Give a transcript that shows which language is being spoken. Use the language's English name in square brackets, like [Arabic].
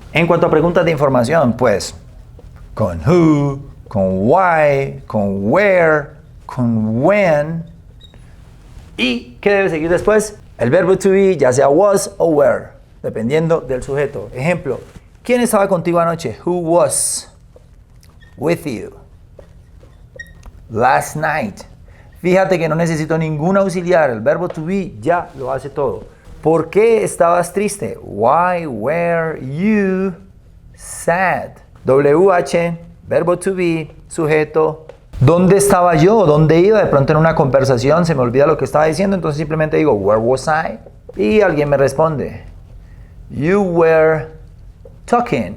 [Spanish] En cuanto a preguntas de información, pues, con who, con why, con where, con when. ¿Y qué debe seguir después? El verbo to be, ya sea was o were, dependiendo del sujeto. Ejemplo, ¿quién estaba contigo anoche? [English] Who was with you last night? [Spanish] Fíjate que no necesito ningún auxiliar. El verbo to be ya lo hace todo. ¿Por qué estabas triste? [English] Why were you sad? [Spanish] WH, verbo to be, sujeto. ¿Dónde estaba yo? ¿Dónde iba? De pronto en una conversación se me olvida lo que estaba diciendo, entonces simplemente digo, [English] where was I? [Spanish] Y alguien me responde, [English] you were talking.